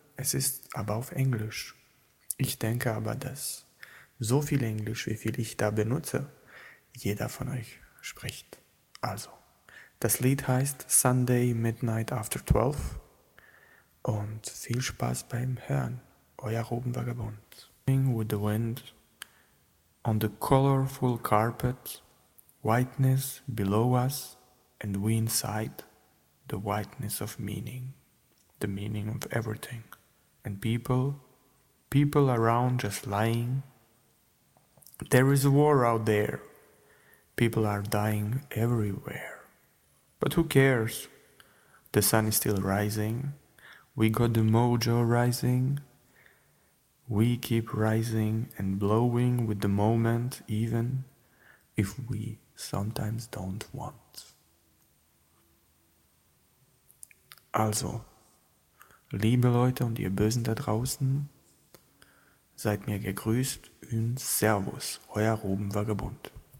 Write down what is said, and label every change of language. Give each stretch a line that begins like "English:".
German: Es ist aber auf Englisch. Ich denke aber, dass so viel Englisch, wie viel ich da benutze, jeder von euch spricht. Also, das Lied heißt Sunday Midnight After 12 und viel Spaß beim Hören. Euer Ruben Vagabund.
English: With the wind on the colorful carpet, whiteness below us, and we inside the whiteness of meaning, the meaning of everything. And people around just lying. There is a war out there. People are dying everywhere. But who cares? The sun is still rising. We got the mojo rising. We keep rising and blowing with the moment, even if we sometimes don't want.
German: Also, liebe Leute und ihr Bösen da draußen, seid mir gegrüßt und Servus, euer Ruben Vagabund.